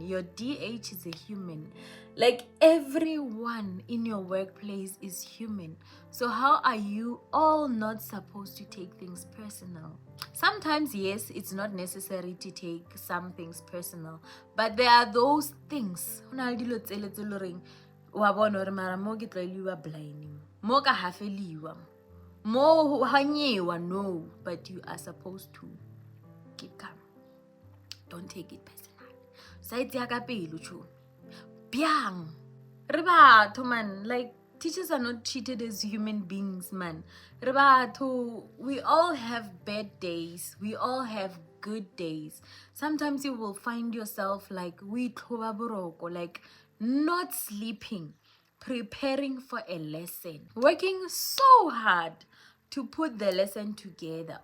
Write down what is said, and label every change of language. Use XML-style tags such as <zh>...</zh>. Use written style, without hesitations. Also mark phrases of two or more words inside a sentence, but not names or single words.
<en>Your DH is a human. Like, everyone in your workplace is human. So how are you all not supposed to take things personal? Sometimes, yes, it's not necessary to take some things personal, but there are those things</en> <st>wa bona hore mara mo ke tlwaeliwa blinding, mo ka hafeliwa, mo hanyewa.</st> <en>No, but you are supposed to keep calm. Don't take it personal.</en> <st>Side ya ka pelo cho biang re batho,</st> <en>man. Like, teachers are not treated as human beings, man.</en> <st>Re batho,</st> <en>we all have bad days, we all have good days. Sometimes you will find yourself like like not sleeping, preparing for a lesson, working so hard to put the lesson together.</en>